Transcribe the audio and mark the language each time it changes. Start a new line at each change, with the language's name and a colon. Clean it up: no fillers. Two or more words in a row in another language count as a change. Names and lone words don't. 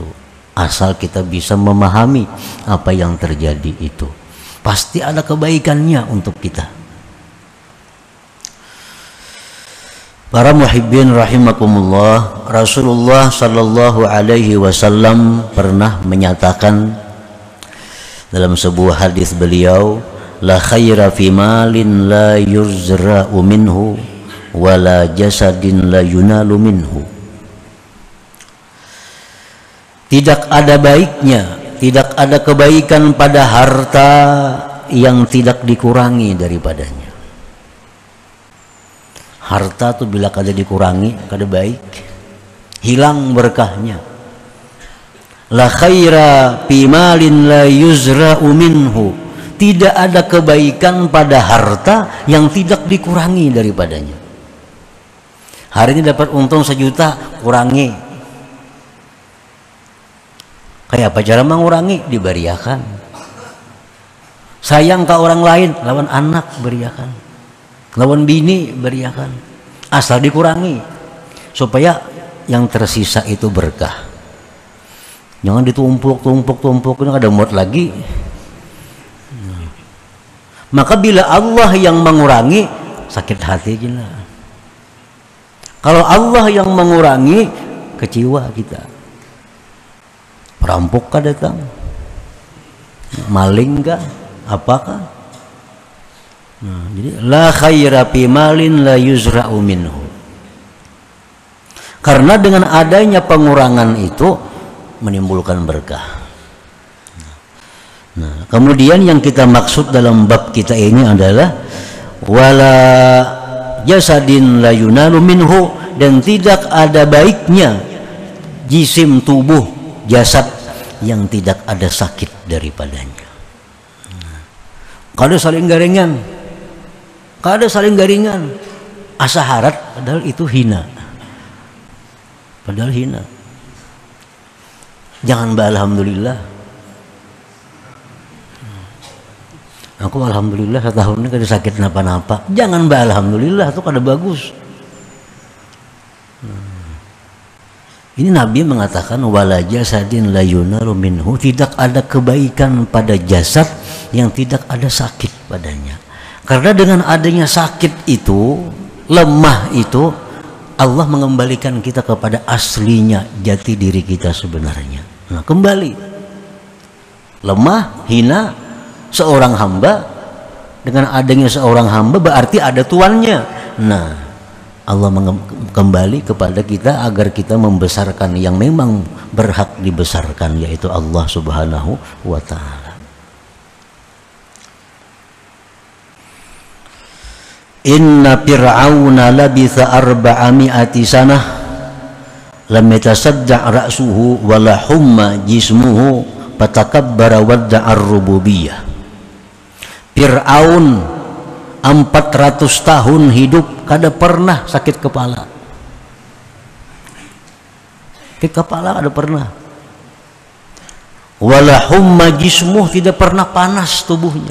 Indonesian: Asal kita bisa memahami apa yang terjadi itu, pasti ada kebaikannya untuk kita. Para muhibbin rahimakumullah, Rasulullah
Arabic: صلى الله عليه وسلم
Indonesian: pernah menyatakan dalam sebuah hadis beliau,
Arabic: لا خير في مال لا يرزأ منه ولا جسد لا ينال منه.
Indonesian: Tidak ada baiknya, tidak ada kebaikan pada harta yang tidak dikurangi daripadanya.
Banjar: Harta tuh bila kada dikurangi, kada baik, hilang berkahnya.
Arabic: لا خير في مال لا يرزأ منه.
Indonesian: Tidak ada kebaikan pada harta yang tidak dikurangi daripadanya. Hari ini dapat untung 1 juta, kurangi.
Banjar: Kayak apa cara mengurangi? Diberiakan. Sayang ke orang lain, lawan anak beriakan, lawan bini beriakan.
Indonesian: Asal dikurangi supaya yang tersisa itu berkah. Jangan ditumpuk, ini ada muat lagi. Maka bila Allah yang mengurangi, sakit hati kita. Kalau Allah yang mengurangi, kecewa kita. Perampok kah datang? Maling kah? Apakah? Nah, jadi
Arabic: لا خير في مال لا يرزأ منه.
Indonesian: Karena dengan adanya pengurangan itu menimbulkan berkah. Nah, kemudian yang kita maksud dalam bab kita ini adalah
Arabic: ولا جسد لا ينال منه,
Indonesian: dan tidak ada baiknya jisim tubuh jasad yang tidak ada sakit daripadanya.
Banjar: Kada saling garingan, kada saling garingan, asa harat, padahal itu hina, padahal hina.
Indonesian: Jangan alhamdulillah.
Banjar: Aku alhamdulillah setahun ini kada sakit napa-napa. Jangan alhamdulillah, itu kada bagus.
Indonesian: Ini Nabi mengatakan
Arabic: ولا جسد لا ينال منه,
Indonesian: tidak ada kebaikan pada jasad yang tidak ada sakit padanya. Karena dengan adanya sakit itu, lemah itu, Allah mengembalikan kita kepada aslinya, jati diri kita sebenarnya. Nah, kembali lemah, hina, seorang hamba. Dengan adanya seorang hamba berarti ada tuannya. Nah, Allah kembali kepada kita agar kita membesarkan yang memang berhak dibesarkan, yaitu Allah
Arabic: سبحانه وتعالى. إن فرعون لبث 400 سنة لم يتصدع رأسه ولا حم جسمه فتكبر وادعى الربوبية.
Banjar: Fir'aun 400 tahun hidup kada pernah sakit kepala. Sakit kepala kada pernah.
Arabic: ولا حم جسمه,
Indonesian: tidak pernah panas tubuhnya.